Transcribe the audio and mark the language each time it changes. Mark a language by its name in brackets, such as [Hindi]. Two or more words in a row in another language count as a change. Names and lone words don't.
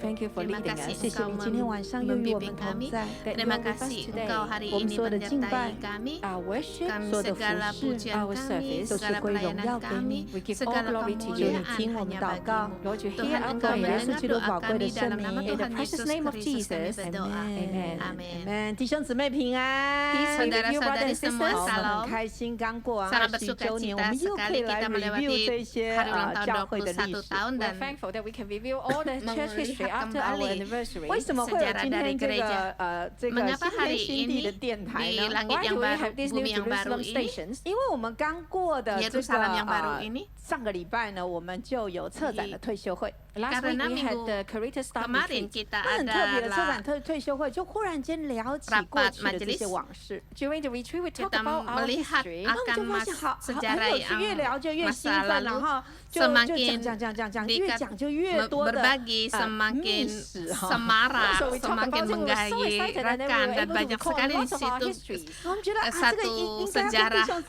[Indonesian] Terima kasih Engkau membimbing kami. Terima kasih Engkau hari ini menyertai kami. Segala pujian kami, segala pelayanan kami, segala kemuliaan hanya bagi-Mu. Tuhan, Engkau mendengar doa kami dalam nama Tuhan Yesus Kristus kami berdoa. Amin. [Chinese] 弟兄姊妹平安， [Indonesian] Saudara-saudari semua salam. Sangat bersuka cita sekali kita melewati hari ulang tahun 21 tahun dan melihat kembali sejarah dari gereja. Mengapa hari ini di langit yang baru, bumi yang baru ini, Yerusalem yang baru ini, [Chinese] 上个礼拜呢，我们就有策展的退休会。 [Indonesian] Karena minggu kemarin kita adalah [Chinese] 退休会，就忽然间聊起过去的这些往事。 [English] During the retreat, we talk [Indonesian] kita [English] about our [Indonesian] melihat [English] history. [Indonesian] akan sejarah yang masa lalu, semakin berbagi, semakin semarak, semakin menggairahkan dan banyak sekali di situ satu sejarah.